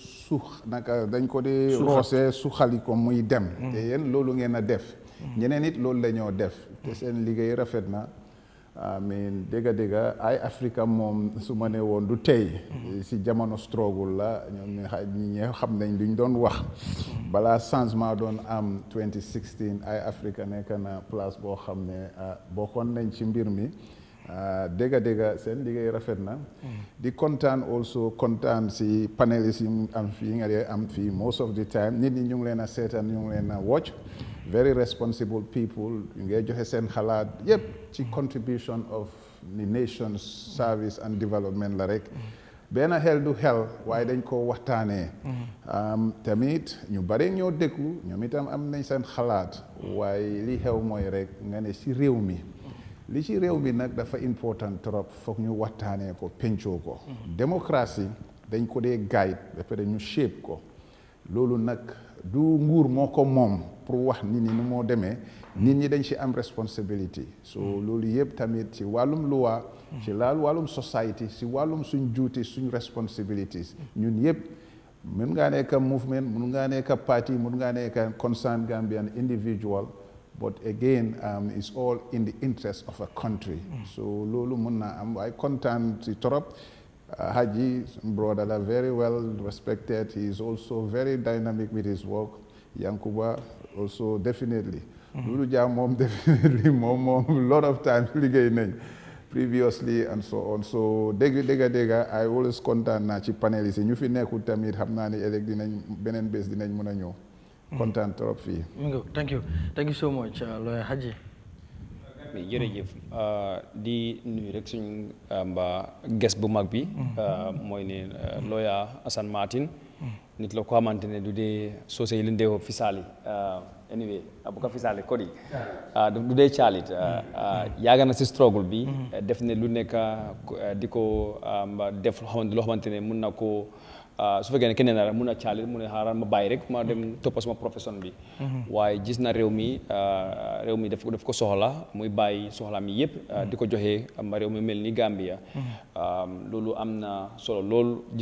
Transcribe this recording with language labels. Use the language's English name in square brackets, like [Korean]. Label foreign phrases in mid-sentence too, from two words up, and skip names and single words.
[Wolof] dañ ko dee roose suxali ko muy dem te yéen loolu ngeen a def ñeneen it loolu la ñoo def te seen liggéey rafet na amiin dégga Eyeafrica moom su ma ne woon du tey si jamono struggle la ñoom ñi xam nañ luñ doon wax balaa changement doon am 2016 Eyeafrica nekk na place boo xam ne bokkoon nañ ci mbir mi dégga seen liggéey rafet na di kontaan si panélistes yi am fii nga dee am fii [English] most of the time [Wolof] nit ñi ñu ngi leen a seetaan ñu ngi leen a [English] watch very responsible people [Wolof] yu ngay joxe seen xalaat yëpp ci [English] contribution of the nation's service and development [Wolof] la rek benn xel du xel waaye dañ ko waxtaanee tamit ñu bare ñoo déglu ñoom itam am nañ seen xalaat waaye li xew mooy rek nga ne ci réew mi li ci réew mi nag dafa important trop foog ñu waxtaanee ko pencoo ko démocratie dañ ko dee guide ba pare ñu shape ko loolu nag du nguur moo ko moom pour wax nit ñi nu moo demee nit ñi dañ ci am responsibility so loolu yëpp tamit ci wàllum loi ci wàllum society ci wàllum suñ duty suñ responsibilities ñun yëpp mun ngaa nekk movement mun ngaa nekk party mun ngaa nekk [English] concerned Gambian individual but again it's all in the interest of a country [Wolof] so loolu mun naa am waaye kontaan ci trop Haji brother la [English] very well respected he is also very dynamic with his work Yankuba also definitely Doudou Dia [Wolof] moom definitely moom [English] lot of time [Wolof] liggéey nañ [English] previously and so on [Wolof] so dégga [English] I always [Wolof] kontaan naa ci panélistes yi ñu fi nekkul tamit xam naa ni ëllëg dinañ beneen bés dinañ mën a ñëw kontaan trop fii. [English] thank you so much lawyer Haji. [Wolof] jërëjëf di nuyu rek suñu guest bu mag bi mooy ne lawyer Assan Martin nit la ko xamante ne du dee soose yi leen dee fisaali anyway bu ko fisaali kodi du dee caalit yaaga na si struggle bi def ne lu nekk di ko def loo xamante ne mun na ko su fekkee ne keneen na rek mun a caalit mu ne xaaral ma bàyyi rek ma dem toppa sama profession bi waaye gis na réew mi daf ko soxla muy bàyyi soxla mi yëpp di ko joxe réew mi mel ni Gambia loolu am na solo loolu gis